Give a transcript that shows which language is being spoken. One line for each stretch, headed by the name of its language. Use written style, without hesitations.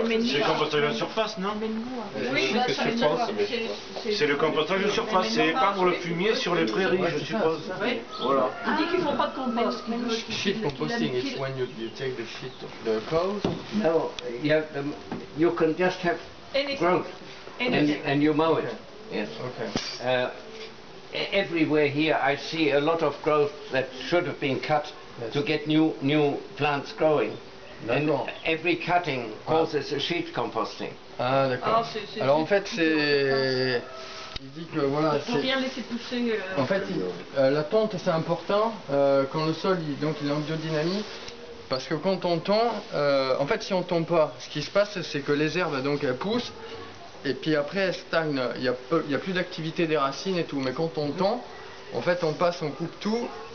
French: C'est le compostage de surface, non? Oui, bah, ça C'est le compostage de surface, c'est pas pour le fumier sur les prairies, je suppose. Oui. Voilà. Il dit qu'ils font pas de compost.
English: Sheet composting, it's when you take the sheet of the cows. No, you can just have growth, and you mow it. Yes. Okay. Everywhere here I see a lot of growth that should have been cut to get new plants growing. And every cutting causes a sheet composting.
French: Ah d'accord. Alors en fait c'est... Il dit que voilà... Faut bien laisser pousser... En fait la tonte c'est important quand le sol donc il est en biodynamie, parce que quand on tond, en fait si on tond pas, ce qui se passe c'est que les herbes donc elles poussent et puis après elles stagnent, il y a plus d'activité des racines et tout, mais quand on tond, en fait on coupe tout.